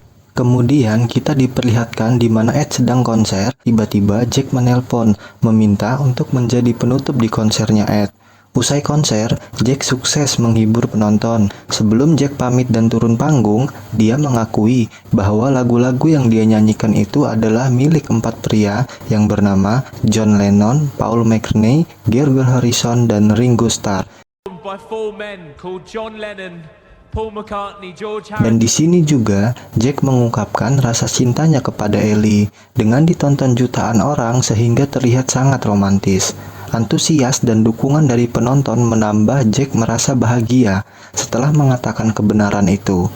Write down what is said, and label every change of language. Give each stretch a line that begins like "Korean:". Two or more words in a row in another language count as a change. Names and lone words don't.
Indonesian: Kemudian kita diperlihatkan di mana Ed sedang konser, tiba-tiba Jack menelpon, meminta untuk menjadi penutup di konsernya Ed. Usai konser, Jack sukses menghibur penonton. Sebelum Jack pamit dan turun panggung, dia mengakui bahwa lagu-lagu yang dia nyanyikan itu adalah milik 4 pria yang bernama John Lennon, Paul McCartney, George Harrison, dan Ringo Starr.
English: By 4 men called John Lennon, Paul McCartney, George
Indonesian: Dan
English: Harrison.
Indonesian: di sini juga Jack mengungkapkan rasa cintanya kepada Ellie dengan ditonton jutaan orang sehingga terlihat sangat romantis. Antusias dan dukungan dari penonton menambah Jack merasa bahagia setelah mengatakan kebenaran itu.